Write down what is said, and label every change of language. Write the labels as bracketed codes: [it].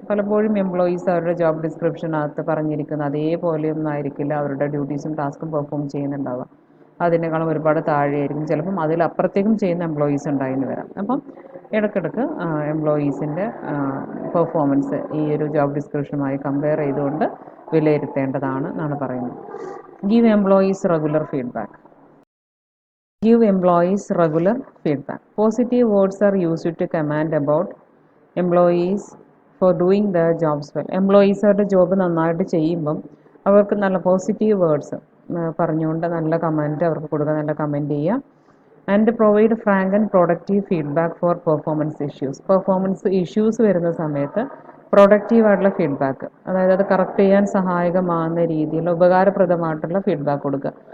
[ml] പലപ്പോഴും എംപ്ലോയീസ് അവരുടെ ജോബ് ഡിസ്ക്രിപ്ഷനകത്ത് പറഞ്ഞിരിക്കുന്ന അതേപോലെയൊന്നും ആയിരിക്കില്ല അവരുടെ ഡ്യൂട്ടീസും ടാസ്കും പെർഫോം ചെയ്യുന്നുണ്ടാവുക. അതിനേക്കാളും ഒരുപാട് താഴെയായിരിക്കും, ചിലപ്പം അതിലപ്പുറത്തേക്കും ചെയ്യുന്ന എംപ്ലോയീസ് ഉണ്ടായിന്ന് വരാം. അപ്പം ഇടയ്ക്കിടയ്ക്ക് എംപ്ലോയീസിൻ്റെ പെർഫോമൻസ് ഈ ഒരു ജോബ് ഡിസ്ക്രിപ്ഷനുമായി കമ്പയർ ചെയ്തുകൊണ്ട് വിലയിരുത്തേണ്ടതാണ് എന്നാണ് പറയുന്നത്. [en] Give employees regular feedback. Give employees regular feedback. Positive words are used to comment about employees for doing their jobs well. [ml] Employees അവരുടെ ജോബ് നന്നായിട്ട് ചെയ്യുമ്പം അവർക്ക് നല്ല പോസിറ്റീവ് വേർഡ്സ് പറഞ്ഞുകൊണ്ട് നല്ല കമൻറ്റ് അവർക്ക് കൊടുക്കുക, നല്ല കമൻറ്റ് ചെയ്യുക. [en] And provide frank and productive feedback for performance issues. [ml] Performance issues വരുന്ന സമയത്ത് പ്രൊഡക്റ്റീവായിട്ടുള്ള ഫീഡ്ബാക്ക്, അതായത് അത് കറക്റ്റ് ചെയ്യാൻ സഹായകമാകുന്ന രീതിയിൽ ഉപകാരപ്രദമായിട്ടുള്ള ഫീഡ്ബാക്ക് കൊടുക്കുക.